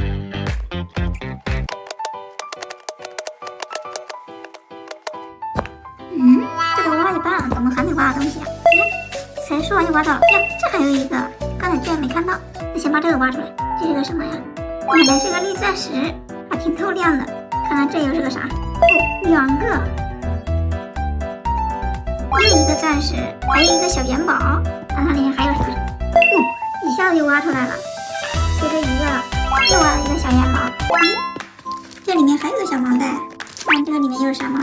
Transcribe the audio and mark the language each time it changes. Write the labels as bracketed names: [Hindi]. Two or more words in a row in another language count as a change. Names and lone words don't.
[Chinese] 這都挖一半了，怎麼還沒挖到東西啊？才說完就挖到了。呀，這還有一個，剛才居然沒看到。那先把這個挖出來。這是個什麼呀？原來是個綠鑽石，還挺透亮的。看看這又是個啥？ 哦，2個。又一個鑽石，還有一個小元寶，看看裡面還有什麼？一下子就挖出來了。接着一個，又挖了一個小元寶。這裡面還有個小盲袋，看這個裡面又是啥嗎？